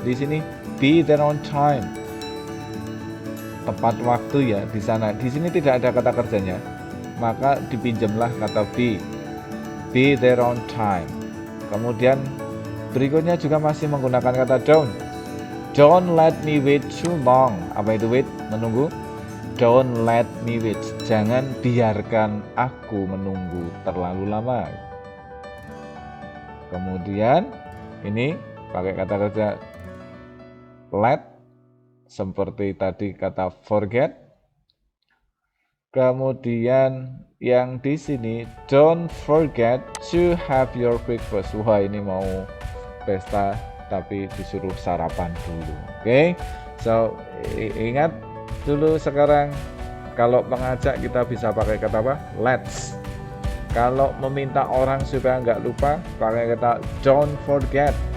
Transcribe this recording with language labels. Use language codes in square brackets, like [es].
[id] Di sini [en] be there on time. [id] Tepat waktu ya di sana. Di sini tidak ada kata kerjanya. Maka dipinjamlah kata be. [en] Be there on time. [id] Kemudian berikutnya juga masih menggunakan kata don't. [en] Don't let me wait too long. [id] Apa itu wait? Menunggu. [en] Don't let me wait. [id] Jangan biarkan aku menunggu terlalu lama. Kemudian ini pakai kata kerja let, seperti tadi kata forget. Kemudian yang di sini [en] don't forget to have your breakfast. [id] Wah, ini mau pesta tapi disuruh sarapan dulu. Oke. So ingat dulu sekarang kalau mengajak kita bisa pakai kata apa? [en] Let's. [id] Kalau meminta orang supaya nggak lupa pakai kata [en] don't forget.